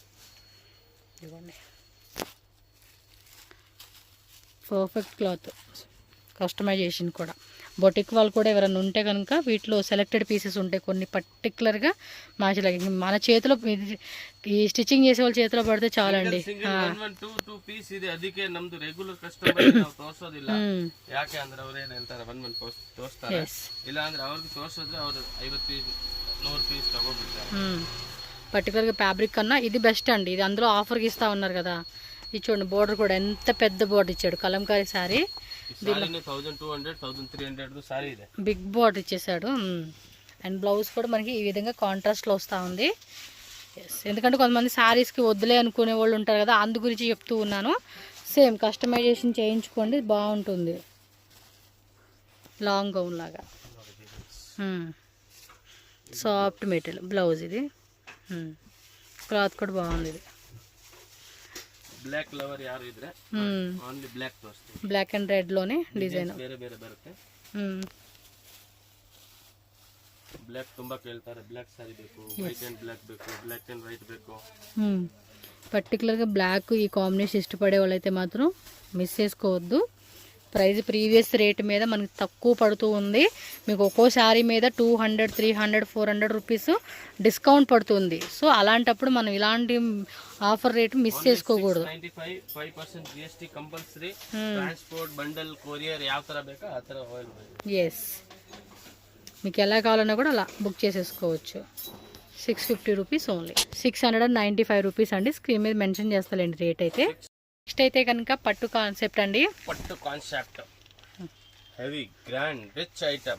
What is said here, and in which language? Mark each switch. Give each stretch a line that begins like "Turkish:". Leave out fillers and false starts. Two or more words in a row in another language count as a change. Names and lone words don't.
Telugu: ఇవ్వండి పర్ఫెక్ట్ క్లాత్, కస్టమైజేషన్ కూడా. బొటిక్ వాళ్ళు కూడా ఎవరైనా ఉంటే కనుక వీటిలో
English: selected pieces
Telugu: ఉంటాయి కొన్ని పర్టికులర్గా మ్యాచ్ లాగా. మన చేతిలో ఈ స్టిచ్చింగ్ చేసే వాళ్ళ చేతిలో పడితే చాలండి.
Kannada: ಪೀಸ್ ಇದೆ, ಅದಕ್ಕೆ ನಮ್ದು
English: regular customer
Kannada: ನಾವು ತೋರ್ಸೋದಿಲ್ಲ. ಯಾಕೆ ಅಂದ್ರೆ ಅವ್ರೇನು ಹೇಳ್ತಾರೆ 1 ತೋರಿಸ್ತಾರೆ, ಇಲ್ಲ ಅಂದ್ರೆ ಅವ್ರಿಗೆ ತೋರ್ಸಿದ್ರೆ ಅವ್ರು
English: 50 piece 100 piece
Kannada: ತಗೋಬಿಡ್ತಾರೆ.
Telugu: పర్టికులర్గా ఫ్యాబ్రిక్ కన్నా ఇది బెస్ట్ అండి. ఇది అందులో ఆఫర్కి ఇస్తా ఉన్నారు కదా. ఇది చూడండి బోర్డర్ కూడా ఎంత పెద్ద బోర్డర్ ఇచ్చాడు. కలంకారీ శారీ, 1200-1300 సారీ ಇದೆ,
English: big border
Telugu: ఇచ్చేసాడు. అండ్ బ్లౌజ్ కూడా మనకి ఈ విధంగా కాంట్రాస్ట్లో వస్తూ ఉంది. ఎందుకంటే కొంతమంది శారీస్కి వద్దులే అనుకునే వాళ్ళు ఉంటారు కదా, అందు గురించి చెప్తూ ఉన్నాను.
English: same customisation
Telugu: చేయించుకోండి, బాగుంటుంది.
English: long gown
Telugu: లాగా
English: soft material blouse.
Telugu: ఇది క్లాత్ కూడా బాగుంది. ఇది
English: black lover
Kannada: ಯಾರು ಇದ್ರೆ
English: only black
Kannada: ತೋರಿಸ್ತೀನಿ.
English: black and red
Telugu: లోనే డిజైన్
Kannada: ಬೇರೆ ಬೇರೆ ಬರುತ್ತೆ. ಬ್ಲಾಕ್ ತುಂಬಾ ಕೇಳ್ತಾರೆ,
English: black saree
Kannada: ಬೇಕು,
English: white and black
Kannada: ಬೇಕು,
English: black and white
Kannada: ಬೇಕು.
Telugu: పర్టికులర్గా బ్లాక్ ఈ కాంబినేషన్ ఇష్టపడే వాళ్ళైతే మాత్రం మిస్ చేసుకోవద్దు.
English: price previous rate
Telugu: మీద మనకి తక్కువ పడుతూ ఉంది. మీకు ఒక్కో శారీ మీద 200, 300, 400 రూపీస్ డిస్కౌంట్ పడుతుంది. సో అలాంటప్పుడు మనం ఇలాంటి
English: offer rate
Telugu: మిస్ చేసుకోకూడదు.
English: 5% GST compulsory. transport, bundle, courier
Kannada: ಯಾವ ತರ ಬೇಕಾ
Telugu: ఆ ತರ అవైలబుల్. ఎస్, మీకు ఎలా కావాలన్నా కూడా అలా బుక్ చేసేసుకోవచ్చు.
English: 650 rupees only, 695 rupees
Telugu: అండి. స్క్రీన్ మీద మెన్షన్ చేస్తానండి రేట్ అయితే. నెక్స్ట్ అయితే కనుక పట్టు కాన్సెప్ట్ అండి. పట్టు కాన్సెప్ట్,
English: heavy grand rich item.